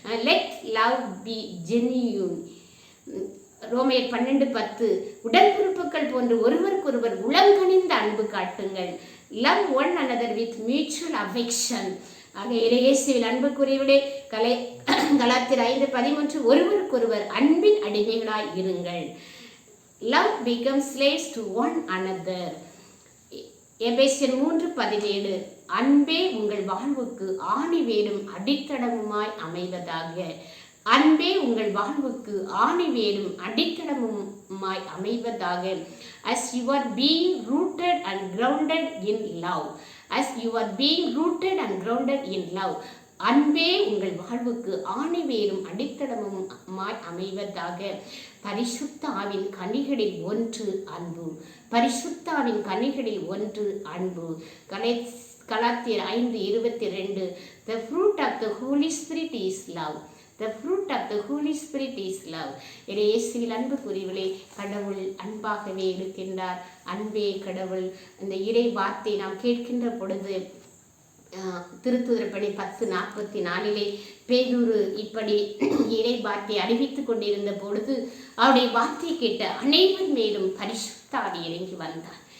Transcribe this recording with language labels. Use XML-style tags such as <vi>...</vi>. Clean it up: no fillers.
<en>Let love be genuine.</en> <ta>ரோமையர் 12:10 உடன்பிறப்புகள் போன்று ஒருவருக்கொருவர் உளங்கனிந்த அன்பு காட்டுங்கள்.</ta> <en>Love one another with mutual affection.</en> <ta>ஆக இயேசுவில் அன்புக்குரியவர்களே, கலாத்தியர் 5:13 ஒருவருக்கொருவர் அன்பின் அடிமைகளாய் இருங்கள்.</ta> <en>Love becomes slaves to one another.</en> <ta>எபேசியர் 3:17 அன்பே உங்கள் வாழ்வுக்கு ஆணிவேரும் அடித்தளமுமாய் அமைவதாக. அன்பே உங்கள் வாழ்வுக்கு ஆணிவேரும் அடித்தளமுமாய் அமைவதாக.</ta> <en>As you are being rooted and grounded in love. As you are being rooted and grounded in love.</en> <ta>அன்பே உங்கள் வாழ்வுக்கு ஆணிவேரும் அடித்தளமுமாய் அமைவதாக. பரிசுத்த ஆவின் கனிகளில் ஒன்று அன்பு. பரிசுத்த ஆவின் கனிகளில் ஒன்று அன்பு.</ta> <en>கலாத்தியர் 5:22 The fruit of the Holy Spirit is love. The fruit of the Holy Spirit is love.</en> <ta>இயேசுவில் அன்புக்குரியவர்களே, கடவுள் அன்பாகவே இருக்கின்றார். அன்பே கடவுள். இந்த இறை வார்த்தை நாம் கேட்கின்ற பொழுது திருத்துதர் பணி 10:44 பேதுரு இப்படி இறை வார்த்தை அறிவித்துக் கொண்டிருந்த பொழுது அவருடைய வார்த்தையை கேட்ட அனைவர் மேலும் பரிசுத்த ஆவி இறங்கி வந்தார்.</ta>